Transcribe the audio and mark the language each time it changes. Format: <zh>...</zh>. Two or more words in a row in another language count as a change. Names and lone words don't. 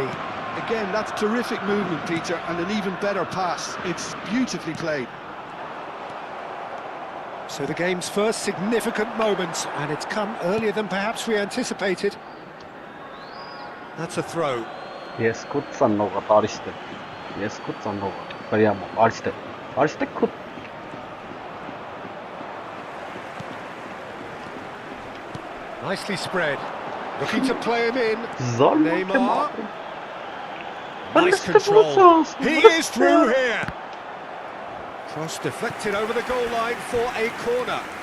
<en>Again, that's terrific movement, Peter, and an even better pass. It's beautifully played. So the game's first significant moment, and it's come earlier than perhaps we anticipated. That's a throw. Yes, good son of a Ariste. Yes, good son of Pariamo. Ariste. Ariste could. Nicely spread. Looking to play him in. Neymar. Nice control. He is through here. Cross deflected over the goal line for a corner.</en>